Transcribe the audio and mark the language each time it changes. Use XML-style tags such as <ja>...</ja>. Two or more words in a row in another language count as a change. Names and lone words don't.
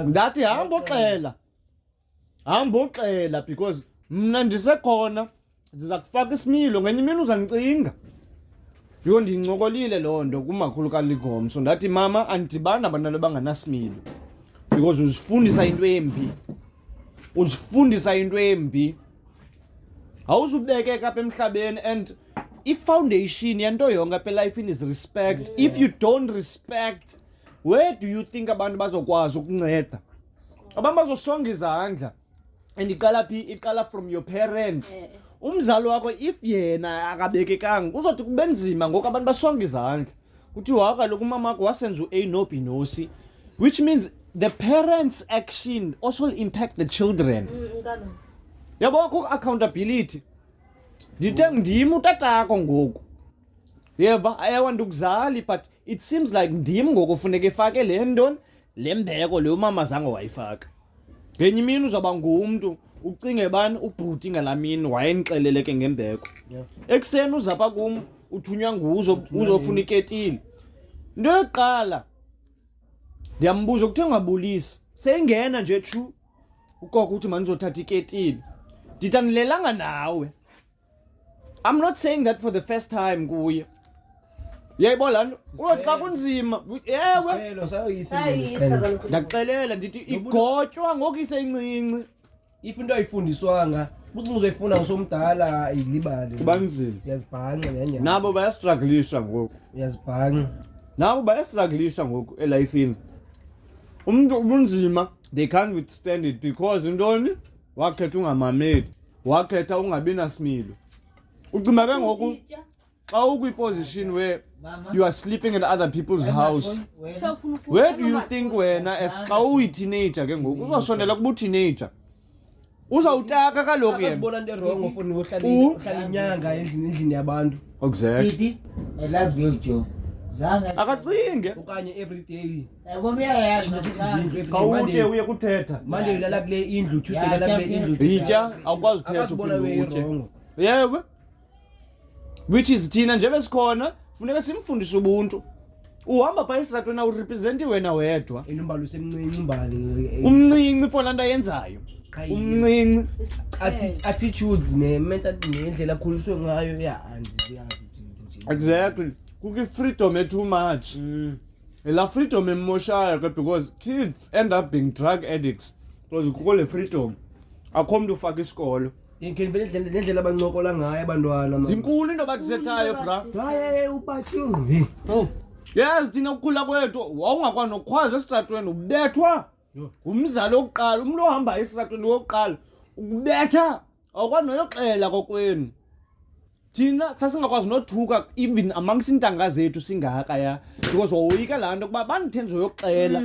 <xh>ndathi hamba oxela because mna ndisekhona ndiza kufaka isimilo ngenye imini uzandicinga yho ndiyincokolile loo nto kumakhulu kaligomso ndathi mama andidibani abantwana abanganasimilo because uzifundisa into embi awuzubekeka apha emhlabeni and i-foundation yanto yonke apha elifini</xh> <en>is respect if you don't respect where do you think</en> <xh>abantu bazokwazi ukunceda abantu bazosonga izandla and iqala from your parent umzali wakho if yena akabekekanga uzothi kube nzima ngoku abantu basonga izandla kuthiwa kaloku umama wakho wasenza u-A no B no C</xh> <en>which means the parents' action also will impact the children.</en> <xh>Yabo ku accountability. Ndithe ndim utatakho ngoku. Yeva ayawanda ukuzali but it seems like ndim ngoku ufuneka efake le ntoni lembeko le umama zange wayifaka. Ngenye imini uzaba ngumuntu ucinge bani ubhuti ngalamini wayenixeleleke ngembeko. Ekseni uzapha kum uthunywa nguzo uzofuna iketile. Into yokuqala ndiyambuza ukuthe ngabulisi seyingena nje chu ukoko uthi manizothatha iketile ndithandilelanga nawe</xh> <en>I'm not saying that for the first time</en> <xh>kuye yayibona lana uthi xa kunzima yewe ndakuxelela ndithi igotywa ngoku iseyincinci if into ayifundiswanga uthi uzoyifuna usomdala ilibale kubanzima yazibhanqa nyanya nabo bayastrugglisha ngoku ngoku elifini umuntu ubunzima</xh> <en>they can't withstand it</en> <xh>because intoni wakhetha ungamameli wakhetha ungabi nasimilo ucima ke ngoku xa ukwi-position</xh> <en>where you are sleeping in other people's house where do you think</en> <xh>wena as xa uyi-teenager ke ngoku uzosondela kuba u-teenager uzawutaka kaloku yena ubona into wrong ufuna uhlala inyanga endlini yabantu</xh> <en>exactly I love you Joe</en> <xh>akacinge</xh> <en>okanye every day</en> <xh>kawuke uye kuthetha Monday ulala kule indlu Tuesday ulala kule indlu yitya awukwazi uthetha ubona yewe which is thina nje besikhona funeka simfundise ubuntu uhamba phaa esitratweni awurepresenti wena wedwa inumbali usemncinci umbali umncinci for laa nto ayenzayo umncinci attitude ne-mental nendlela akhuliswe ngayo exactly kukho i-freedom</xh> <en>too much</en> <xh>la freedom emoshayo ke</xh> <en>because kids end up being drug addicts because</en> <xh>kukho le freedom akho mntu ufaka isikolo ngendlela abancokola ngayo abantwana zinkulu into abakuzethayo bra hayi ubatyungu yes thina ukukhula kwethu wawungakwazi nokukhwaza esitratweni ubethwa umzali wokuqala umuntu ohamba esitratweni wokuqala ukubetha awukwazi noyoxela kokwenu thina sasingakwazi nothuka</xh> <en>even amongst</en> <xh>intanga zethu singaka ya because woyika laa nto ukuba bandithenze uyoxela</xh>